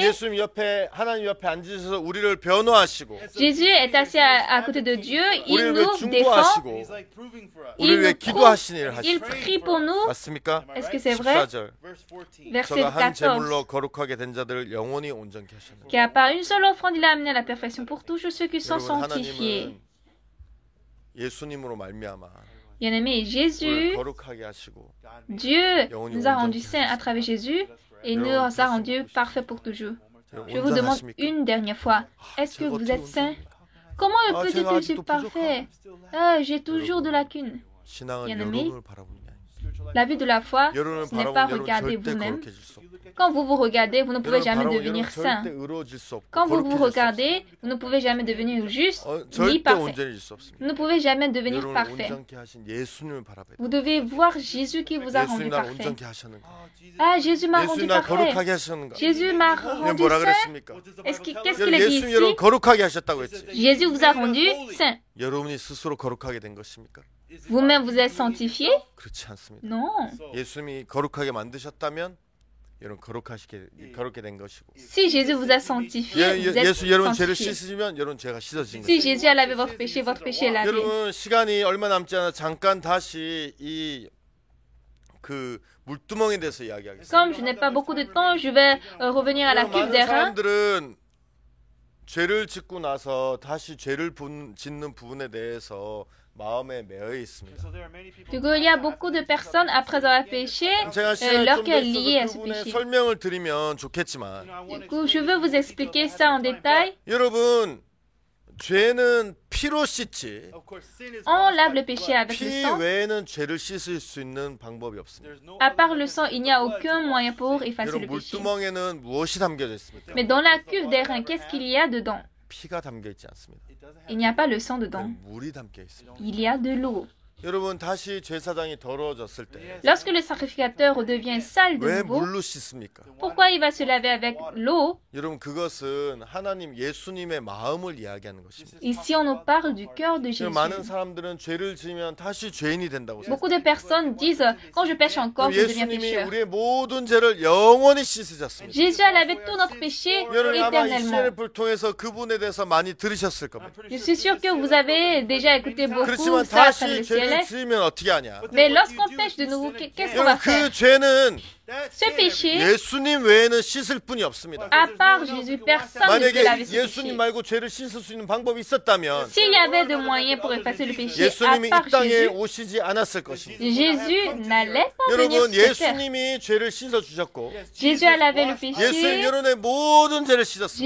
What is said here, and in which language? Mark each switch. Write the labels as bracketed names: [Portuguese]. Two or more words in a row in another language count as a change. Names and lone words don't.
[Korean] 예수님 옆에 하나님 옆에 앉으셔서 우리를 변호하시고 [French] Jésus est assis à côté de Dieu. Il [Korean] 우리를 왜 [French] nous défend. [Korean] 중보하시고 [French] Il [Korean] 우리를 왜 [French] nous [Korean] 기도하시는 일을 [French] prouve. Il [Korean] 하시고. [French] prie pour nous. [Korean] 맞습니까? [French] Est-ce que c'est vrai? [Korean] 14절. [French] Verset [Korean] 저가 한 [French] 14. [Korean] 제물로 거룩하게 된 자들을 영원히 온전케 하셨느니라. [French] Car par une seule offrande, il a amené à la perfection pour toujours ceux qui sont [Korean] 여러분 [French] sanctifiés. [Korean] 하나님은 예수님으로 말미암아 [French] Bien-aimé, [Korean] 우리를 [French] Jésus, [Korean] 거룩하게 하시고 [French] Dieu nous a rendus saints à travers Jésus et nous a rendus parfaits pour toujours. Je vous demande une dernière fois, est-ce que vous êtes saints? Comment on peut dire que je suis parfait? J'ai toujours de lacunes. [Korean] 신앙은 [French] bien-aimé, [Korean] 여러분을 바라보는 게 아닙니다. [French] La vie de la foi, [Korean] 여러분을 [French] ce n'est pas [Korean] 바라보면 여러분 [French] regarder [Korean] 절대 [French] vous-même. [Korean] 거룩해질 수 없고. [French] Quand vous vous regardez, vous ne pouvez [Korean] 여러분을 [French] jamais [Korean] 바라보면 [French] devenir [Korean] 여러분 [French] saint. [Korean] 절대 의로워질 수 없고. [French] Quand vous vous [Korean] 거룩해질 수 [French] regardez, vous ne pouvez jamais devenir juste [Korean] 없어요. [French] ni [Korean] 절대 [French] parfait. [Korean] 온전해질 수 없습니다. [French] Vous ne pouvez jamais devenir [Korean] 여러분을 [French] parfait. [Korean] 온전케 하신 예수님을 바라봐야 돼요. [French] Vous devez voir Jésus qui vous a rendu [Korean] 예수님 날 [French] parfait. [Korean] 온전케 하셨는가? [French] Ah, Jésus m'a rendu [Korean] 예수님 날 [French] parfait. [Korean] 거룩하게 하셨는가? [French] Jésus m'a [Korean] 이게 [French] rendu [Korean] 뭐라 [French] saint. [Korean] 그랬습니까? [French] Qu'est-ce qu'il a dit [Korean] 예수님 여러분 [French] ici? [Korean] 거룩하게 하셨다고 했지. [French] Jésus vous a rendu saint. [Korean] 여러분이 스스로 거룩하게 된 것입니까? [French] Vous-même vous êtes sanctifié? [Korean] 그렇지 않습니다. [French] Non. [Korean] 예수님이 거룩하게 만드셨다면 여러분 거룩게 된 것이고. [French] Si Jésus vous a sanctifié, vous êtes [Korean] 예수 여러분 죄를 [French] sanctifié. [Korean] 씻으시면 여러분 죄가 씻어진 [French] Si [Korean] 거예요. [French] Jésus a lavé votre péché est lavé. [Korean] 여러분 시간이 얼마 남지 않아 잠깐 다시 이 그 물두멍에 대해서 이야기하겠습니다. [French] Comme je n'ai pas beaucoup de temps, je vais revenir à la cuve [Korean] 많은 [French] d'airain. [Korean] 사람들은 죄를 짓고 나서 다시 죄를 짓는 부분에 대해서 마음에 매여 있습니다. [French] Du coup, il y a beaucoup de personnes, après avoir péché, [Korean] 제가 시간이 [French] leur [Korean] 좀 [French] cœur est [Korean] 더 [French] lié à [Korean] 있어서 [French] ce [Korean] 그분의 [French] péché. [Korean] 설명을 드리면 좋겠지만 [French] Du coup, je veux vous expliquer ça en détail. [Korean] 여러분 죄는 피로 씻지 [French] On lave le péché avec le [Korean] 피 [French] sang. [Korean] 외에는 죄를 씻을 수 있는 방법이 없습니다. [French] À part le sang, il n'y a aucun moyen pour effacer [Korean] 여러분 [French] le péché. [Korean] 물두멍에는 무엇이 담겨져 있습니까? [French] Mais dans la cuve d'airain, qu'est-ce qu'il y a dedans? [Korean] 피가 담겨 있지 않습니다. [French] Il n'y a pas le sang dedans. [Korean] 물이 담겨 있습니다. [French] Il y a de l'eau. [Korean] 여러분 다시 제사장이 더러워졌을 때 [French] Lorsque le sacrificateur redevient sale de [Korean] 왜 [French] nouveau, [Korean] 물로 씻습니까? [French] pourquoi il va se laver avec l'eau? [Korean] 여러분 그것은 하나님 예수님의 마음을 이야기하는 것입니다. [French] Ici, on nous parle du cœur de Jésus. [Korean] 많은 사람들은 죄를 지으면 다시 죄인이 된다고 생각해요. [French] Beaucoup de personnes disent, quand je pêche encore, je deviens [Korean] 예수님이 [French] pécheur. [Korean] 우리의 모든 죄를 영원히 씻으셨습니다. [French] Jésus a lavé tout notre péché [Korean] 여러분 아마 이 [French] éternellement. [Korean] CNF를 통해서 그분에 대해서 많이 들으셨을 겁니다. [French] Je suis sûre que vous avez déjà écouté beaucoup [Korean] 그렇지만 [French] ça à travers [Korean] 다시 [French] le [Korean] 죄를 [French] ciel. [Korean] 지으면 어떻게 하냐? [French] Mais lorsqu'on pêche de nouveau, qu'est-ce qu'on va [Korean] 여러분 [French] faire? [Korean] 그 죄는 [French] Ce péché, [Korean] 예수님 외에는 씻을 분이 없습니다. [French] à part Jésus, personne ne peut laver [Korean] 만약에 [French] ce péché. [Korean] 예수님 말고 죄를 씻을 수 있는 방법이 있었다면 [French] S'il y avait de moyens pour effacer le péché, à [Korean] 예수님이 [French] part [Korean] 이 땅에 [French] Jésus, [Korean] 오시지 않았을 것입니다. [French] Jésus n'allait pas venir [Korean] 여러분 [French] sur cette terre. [Korean] 예수님이 죄를 씻어 주셨고 [French] Jésus a lavé le [Korean] 예수님 [French] péché. [Korean] 여러분의 모든 죄를 씻었습니다.